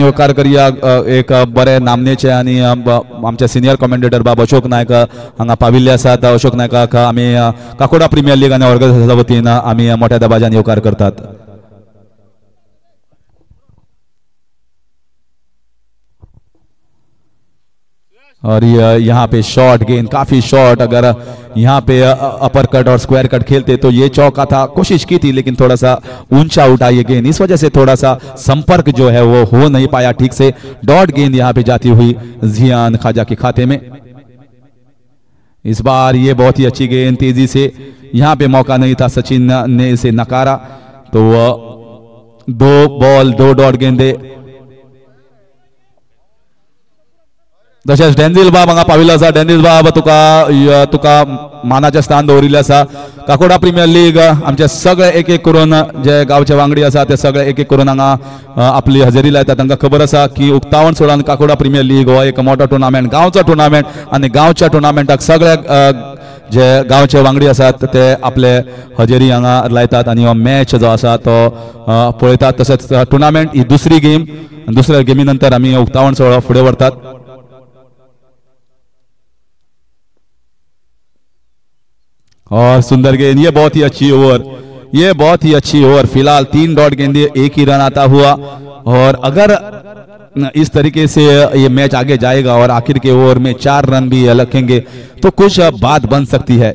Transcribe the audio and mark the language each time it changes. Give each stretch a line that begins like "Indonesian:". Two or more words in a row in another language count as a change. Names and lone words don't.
Konkani: होकार करूया एक बरे नामनेचे आणि आमचे सिनियर कमेंटेटर बाब अशोक नायक हांगा पाविल्ले आसात। अशोक नायकाक आम्ही काकोडा प्रीमियर लीग आणि ऑर्गनायझेशनच्या वतीन आम्ही मोठ्या दबाजाने होकार करतात।
Hindi: और यहाँ पे शॉर्ट गेंद, काफी शॉर्ट, अगर यहाँ पे
English: upper cut
Hindi: और
English: square cut
Hindi: खेलते तो ये चौका था। कोशिश की थी लेकिन थोड़ा सा ऊंचा उठा ये गेंद, इस वजह से थोड़ा सा संपर्क जो है वो हो नहीं पाया ठीक से। डॉट गेंद यहाँ पे जाती हुई जियान खाजा के खाते में। इस बार ये बहुत ही अच्छी गेंद, तेजी से, यहाँ पे मौका नहीं था, सचिन ने इसे नकारा। तो 2 बॉल 2 डॉट गेंदे।
Konkani: तशेंच डेनिल बाब हांगा पाविल्लो आसा। डेनिल बाब तुका मानाचें स्थान दवरिल्लें आसा। काकोडा प्रीमियर लीग आमचे सगळे एक एक करून जे गांवचे वांगडी आसा ते सगळे एक एक करून हांगा आपली हजेरी लायतात। तांकां खबर आसा की उक्तावण सोडून काकोडा प्रीमियर लीग हो एक मोठो टुर्नामेंट, गांवचो टुर्नामेंट, आनी गांवच्या टुर्नामेंटाक सगळे जे गांवचे वांगडी आसात ते आपले हजेरी हांगा लायतात आनी हो मॅच जो आसा तो पळयतात। तशेंच टुर्नामेंट ही दुसरी गेम, दुसऱ्या गेमी नंतर आमी उक्तावण सोहळो फुडें व्हरतात।
Hindi: और सुंदर गेंद, ये बहुत ही अच्छी ओवर, ये बहुत ही अच्छी ओवर। फिलहाल 3 डॉट गेंदे, 1 ही रन आता हुआ। और अगर इस तरीके से ये मैच आगे जाएगा और आखिर के ओवर में 4 रन भी लखेंगे तो कुछ बात बन सकती है।